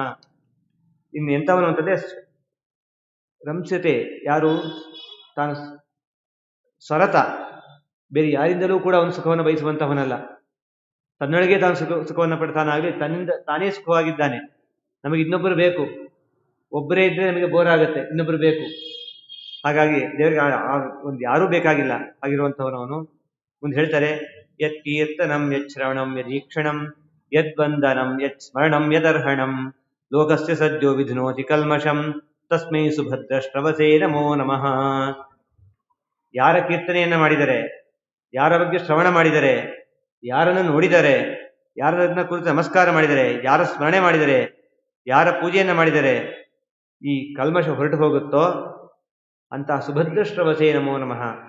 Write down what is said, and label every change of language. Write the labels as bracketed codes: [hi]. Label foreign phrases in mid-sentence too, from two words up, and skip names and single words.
[kn] ಇನ್ನು ಎಂಥವನು ಅಂತಂದ್ರೆ ರಂಸತೆ, ಯಾರು ತಾನು ಸ್ವರತ, ಬೇರೆ ಯಾರಿಂದಲೂ ಕೂಡ ಅವನು ಸುಖವನ್ನು ಬಯಸುವಂತಹವನಲ್ಲ. ತನ್ನೊಳಗೆ ತಾನು ಸುಖವನ್ನು ಪಡ್ತಾನಾಗಲಿ, ತನ್ನಿಂದ ತಾನೇ ಸುಖವಾಗಿದ್ದಾನೆ. ನಮಗೆ ಇನ್ನೊಬ್ಬರು ಬೇಕು, ಒಬ್ಬರೇ ಇದ್ರೆ ನಮಗೆ ಬೋರ್ ಆಗುತ್ತೆ, ಇನ್ನೊಬ್ಬರು ಬೇಕು. ಹಾಗಾಗಿ ದೇವರಿಗೆ ಒಂದು ಯಾರೂ ಬೇಕಾಗಿಲ್ಲ, ಆಗಿರುವಂಥವನವನು. ಮುಂದೆ ಹೇಳ್ತಾರೆ, [sa] ಯತ್ ಕೀರ್ತನಂ ಯತ್ ಶ್ರವಣಂ ಯದೀಕ್ಷಣಂ ಯದ್ವಂದನಂ ಯತ್ ಸ್ಮರಣಂ ಯದರ್ಹಣಂ ಲೋಕಸ್ಯ ಸದ್ಯೋ ವಿಧ್ನೋತಿ ಕಲ್ಮಷಂ ತಸ್ಮೈ ಸುಭದ್ರಶ್ರವಸೇ ನಮೋ ನಮಃ. [kn] ಯಾರ ಕೀರ್ತನೆಯನ್ನ ಮಾಡಿದರೆ, ಯಾರ ಬಗ್ಗೆ ಶ್ರವಣ ಮಾಡಿದರೆ, ಯಾರನ್ನು ನೋಡಿದರೆ, ಯಾರನ್ನ ಕುರಿತು ನಮಸ್ಕಾರ ಮಾಡಿದರೆ, ಯಾರ ಸ್ಮರಣೆ ಮಾಡಿದರೆ, ಯಾರ ಪೂಜೆಯನ್ನ ಮಾಡಿದರೆ ಈ ಕಲ್ಮಶ ಹೊರಟು ಹೋಗುತ್ತೋ ಅಂತಹ [sa] ಸುಭದ್ರಶ್ರವಸೇ ನಮೋ ನಮಃ.